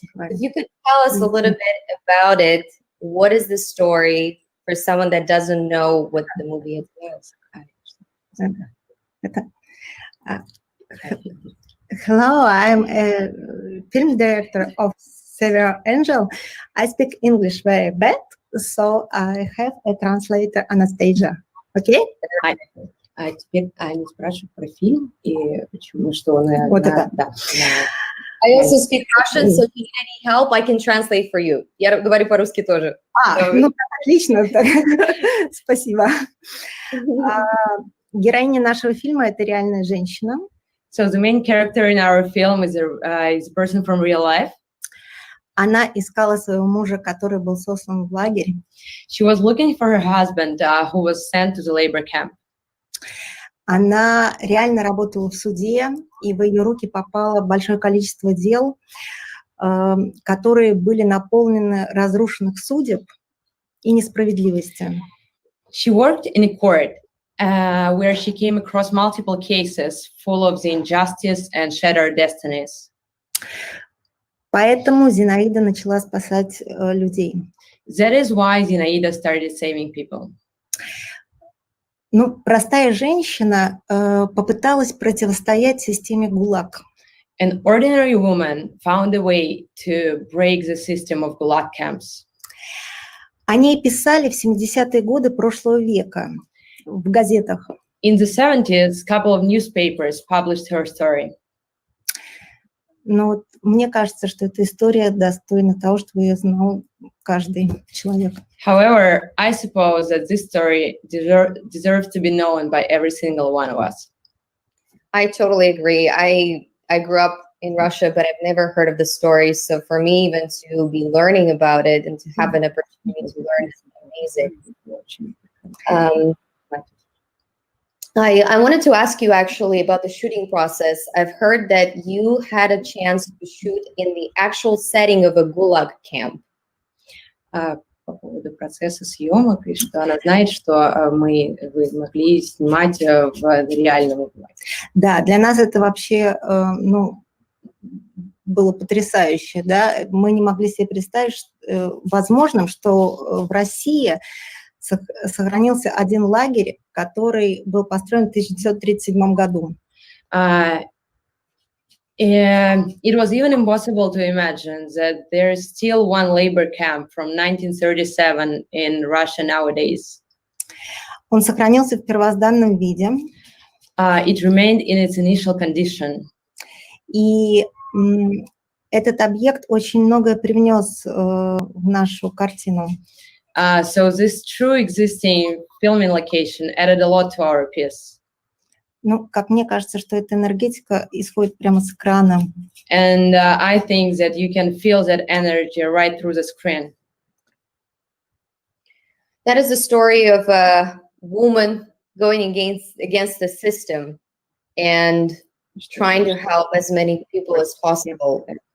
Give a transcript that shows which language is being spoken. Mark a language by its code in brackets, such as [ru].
[en] If you could tell us a little bit about it, what is the story for someone that doesn't know what the movie is? Hello, I'm a film director of Savior Angel. I speak English very bad, so I have a translator, Anastasia. Okay? [ru] А теперь Аня спрашивает про фильм и почему, что он... Вот это. Да. [en] I also speak Russian, so if you need any help, I can translate for you. [ru] Я говорю по-русски тоже. Ну, отлично. Спасибо. Героиня нашего фильма – это реальная женщина. [en] So the main character in our film is a person from real life. [ru] Она искала своего мужа, который был сослан в лагерь. [en] She was looking for her husband who was sent to the labor camp. [ru] Она реально работала в суде, и в ее руки попало большое количество дел, которые были наполнены разрушенных судеб и несправедливостью. [en] She worked in a court where she came across multiple cases full of the injustice and shattered destinies. [ru] Поэтому Зинаида начала спасать людей. [en] That is why Zinaida started saving people. [ru] Ну, простая женщина попыталась противостоять системе ГУЛАГ. [en] An ordinary woman found a way to break the system of Gulag camps. [ru] О ней писали в 70-е годы прошлого века в газетах. [en] In the 70s, a couple of newspapers published her story. [ru] Но вот мне кажется, что эта история достойна того, чтобы ее знал каждый человек. [en] However, I suppose that this story deserves to be known by every single one of us. I totally agree. I grew up in Russia, but I've never heard of the story. So for me, even to be learning about it and to have an opportunity to learn is amazing. I wanted to ask you actually about the shooting process. I've heard that you had a chance to shoot in the actual setting of a Gulag camp. [ru] По поводу процесса съемок, и что она знает, что вы могли снимать в реальном ГУЛАГе. Да, для нас это вообще, ну, было потрясающе, да. Мы не могли себе представить возможным, что в России сохранился один лагерь, который был построен в 1937 году. [en] It was even impossible to imagine that there is still one labor camp from 1937 in Russia nowadays. [ru] Он сохранился в первозданном виде. [en] It remained in its initial condition. [ru] И этот объект очень многое привнес в нашу картину. [en] So this true existing filming location added a lot to our piece. [ru] Ну, как мне кажется, что эта энергетика исходит прямо с экрана. [en] And I think that you can feel that energy right through the screen. That is the story of a woman going against the system and trying to help as many people as possible.